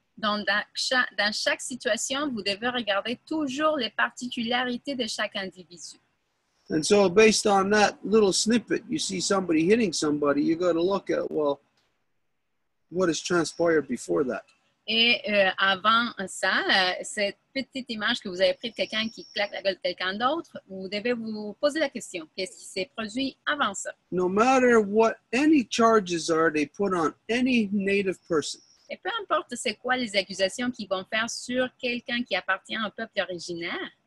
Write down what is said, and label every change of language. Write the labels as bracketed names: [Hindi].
[French] Donc, dans chaque situation, vous devez regarder toujours les particularités de chaque individu. [English] And so based on that little snippet, you see somebody hitting somebody, you got to look at, well, what has transpired before that? [French] Et avant ça, cette petite image que vous avez prise de quelqu'un qui claque la gueule de quelqu'un d'autre, vous devez vous poser la question, qu'est-ce qui s'est produit avant ça? [English] No matter what any charges are they put on any native person, [French] Et peu importe c'est quoi les accusations qu'ils vont faire sur quelqu'un qui appartient au peuple originaire,